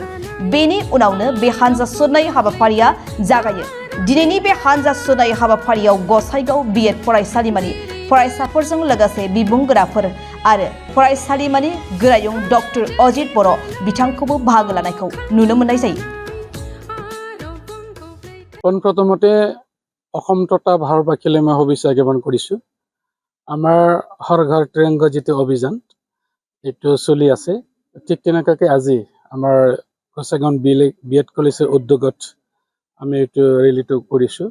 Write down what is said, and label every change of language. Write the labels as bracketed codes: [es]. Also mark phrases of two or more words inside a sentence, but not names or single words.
[brx] बेनि उनावनो बे हानजा सुनाय हाबाफारिया जागायो। दिनैनि बे हानजा सुनाय हाबाफारियाव गसाइगाव बिएड फरायसालिमानि फरायसाफोरजों लोगोसे बिबुंगोराफोर आरो फरायसालिमानि गोरायुं डक्टर अजित बर' बिथांखौबो बाहागो लानायखौ नुनो मोननाय जायो। [as] পোনপ্ৰথমতে অসম তথা ভাৰতবাসীলৈ মই শুভেচ্ছা জ্ঞাপন কৰিছোঁ। আমাৰ হৰ ঘৰ তিৰংগা যিটো অভিযান এইটো চলি আছে, ঠিক তেনেকুৱাকৈ আজি আমাৰ গসাইগাঁও বিএড কলেজৰ উদ্যোগত আমি এইটো ৰেলীটো কৰিছোঁ।